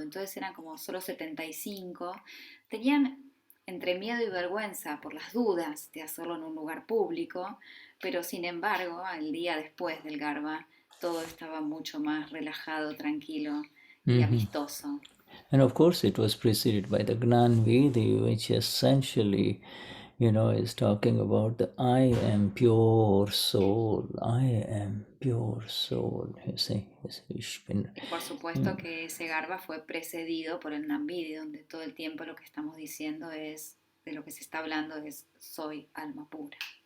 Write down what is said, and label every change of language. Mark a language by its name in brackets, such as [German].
[Spanish] Entonces eran como solo 75. Tenían entre miedo y vergüenza por las dudas de hacerlo en un lugar público, pero sin embargo, al día después del Garba, todo estaba mucho más relajado, tranquilo y amistoso. [English] And of course it was preceded by the Gnanvidhi, which essentially, is talking about the I am pure soul, I am pure soul, you see. [Spanish] Por supuesto que ese Garba fue precedido por el Gnanvidhi, donde todo el tiempo lo que estamos diciendo es, de lo que se está hablando es, soy alma pura.